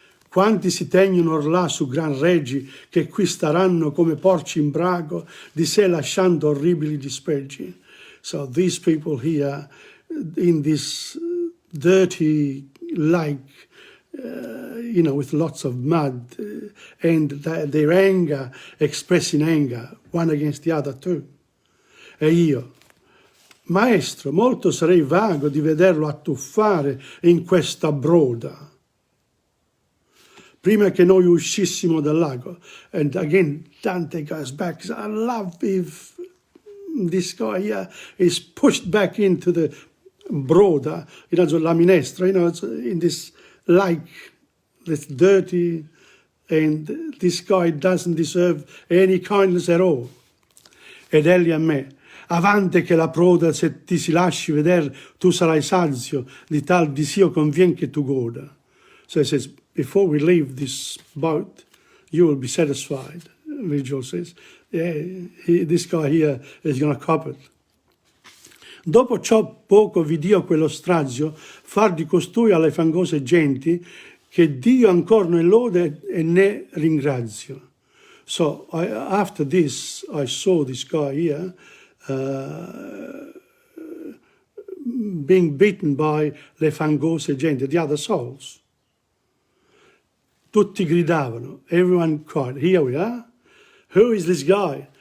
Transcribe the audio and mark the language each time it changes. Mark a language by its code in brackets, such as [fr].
[it] Quanti si tegnono or là su gran reggi, che qui staranno come porci in brago, di sé lasciando orribili dispreggi. [en] So these people here, in this dirty lake, with lots of mud, and their anger, expressing anger, one against the other too. [it] E io, maestro, molto sarei vago di vederlo attuffare in questa broda, prima che noi uscissimo dal lago. [en] And again, Dante goes back, I love if this guy here is pushed back into the broda, [it] la minestra, [en] it's in this lake that's dirty, and this guy doesn't deserve any kindness at all. [it] Ed egli a me, avante che la proda, se ti si lasci veder, tu sarai sazio, di tal disio convien che tu goda. [en] So he says, before we leave this boat, you will be satisfied. Virgil says, this guy here is going to cop it. [it] Dopo ciò poco vidio quello strazio far di costui alle fangose genti, che Dio ancor ne lode e ne ringrazio. [en] So after this, I saw this guy here being beaten by [it] le fangose genti, [en] the other souls. [it] Tutti gridavano, [en] everyone cried, here we are, Who is this guy?